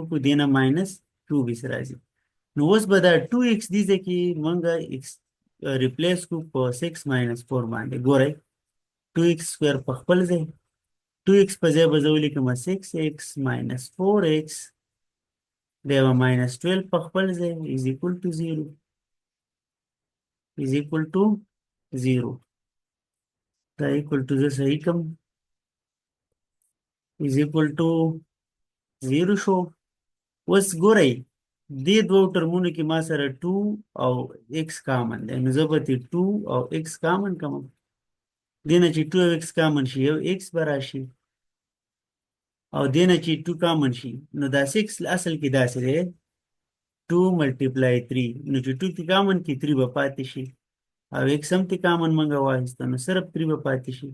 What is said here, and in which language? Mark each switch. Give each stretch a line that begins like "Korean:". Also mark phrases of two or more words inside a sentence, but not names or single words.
Pashto: کو دینه ماینس 24 راځي نو اوس به دا 2x دي ځکه موږ x ریپلیس کو په 6 minus 4 باندې ګورئ 2x سکویر په خپل ځای 2x په ځای به زه ولیکم 6x minus 4x بیا به minus 12 په خپل ځای
English: is equal to 0 is equal to 0
Pashto: دا
English: equal to
Pashto: زه صحیح کم
English: is equal to 0
Pashto: شو اوس ګورئ دې دوه ټرمونو کې ما سره 2 او x کامن دی نو زه به 2 او x کامن کوم دینه چې 2 او x کامن شي یو x به راشي او دینه چې 2 کامن شي نو دا 6 اصل کې داسې دی 2 ملټیپلای 3 نو چې 2 کې کامن کې 3 به پاتې شي او x هم ته کامن منګه واخیسته نو صرف 3 به پاتې شي